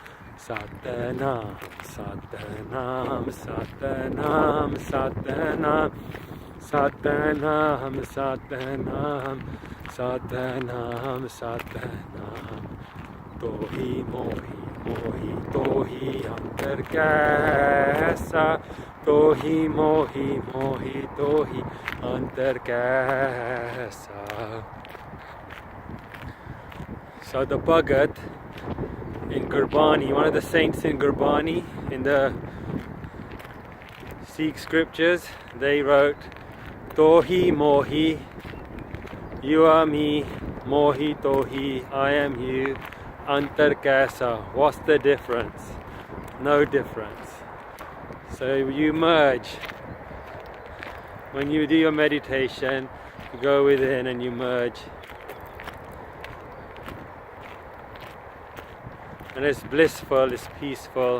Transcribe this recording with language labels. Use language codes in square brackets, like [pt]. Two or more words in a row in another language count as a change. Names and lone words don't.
[pa] ਸਤਿਨਾਮ, ਸਤਿਨਾਮ, ਸਤਿਨਾਮ, ਸਤਿਨਾਮ, ਸਤਿਨਾਮ, ਸਤਿਨਾਮ, ਸਤਿਨਾਮ, ਸਤਿਨਾਮ. ਤੋਹੀ ਮੋਹੀ, ਮੋਹੀ, ਤੋਹੀ ਅੰਤਰੁ ਕੈਸਾ. ਤੋਹੀ ਮੋਹੀ, ਮੋਹੀ, ਤੋਹੀ ਅੰਤਰੁ ਕੈਸਾ. [en] So the Bhagat in Gurbani, one of the saints in Gurbani, in the Sikh scriptures, they wrote, [pa] ਤੋਹੀ ਮੋਹੀ, [en] you are me, [pa] ਮੋਹੀ ਤੋਹੀ, [en] I am you, [pa] ਅੰਤਰੁ ਕੈਸਾ. [en] What's the difference? No difference. So you merge. When you do your meditation, you go within and you merge. And it's blissful, it's peaceful.